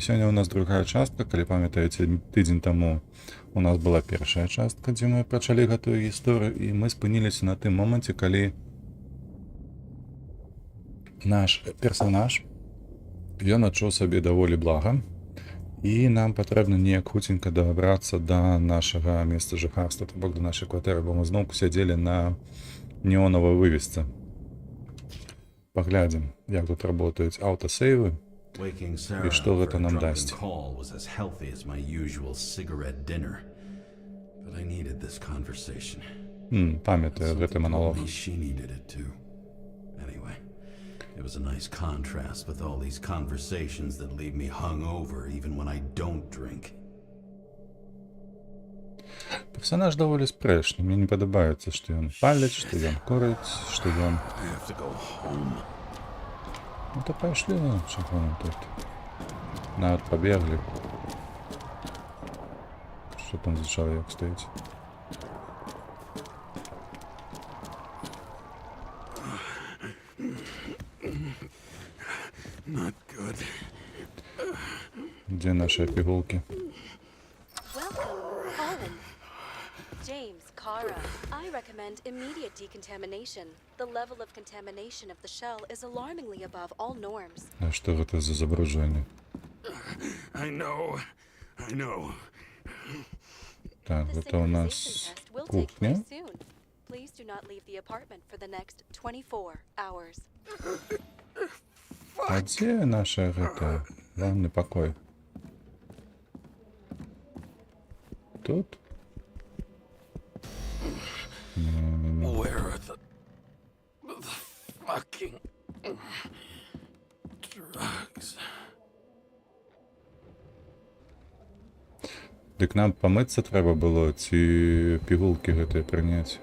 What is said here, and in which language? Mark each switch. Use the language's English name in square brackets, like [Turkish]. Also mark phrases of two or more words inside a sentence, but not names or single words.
[Belarusian] Сёння ў нас другая частка. Калі памятаеце, тыдзень таму у нас была першая частка, дзе мы пачалі гэтую гісторыю, і мы спыніліся на тым моманце, калі наш персанаж ён адчуў сабе даволі блага, і нам патрэбна неяк хуценька дабрацца да нашага месца жыхарства, то бок да нашай кватэры, бо мы зноўку сядзелі на неонавай вывесцы. Паглядзім, як тут работаюць аўтасейвы і што гэта нам дасць. Памятаю гэты маналог. [English] It was a nice contrast with all these conversations that leave me hungover even when I don't drink. [Belarusian] Персонаж даволі спрэчны. Мне не падабаецца, што ён паліць, што ён курыць, што ён... Ну то пайшлі, чаго нам тут. Нават пабеглі. Што там за чалавек стаіць? [English] Not good. [Belarusian] Дзе нашыя пігулкі? [English] Welcome, Colin. James, Kara, I recommend immediate decontamination. The level of contamination of the shell is alarmingly above all norms. [Belarusian] А што гэта за забруджванне? [English] I know. [Belarusian] Так, [English] The [Belarusian] гэта ў нас [English] synchronization test will take [Belarusian] кухня. [English] place soon. Please do not leave the apartment for the next 24 hours. [Belarusian] А дзе наша гэта ванны пакой? Тут? [English] Where are the fucking drugs? [Belarusian] Дык нам памыцца трэба было, ці пігулкі гэтыя прыняць?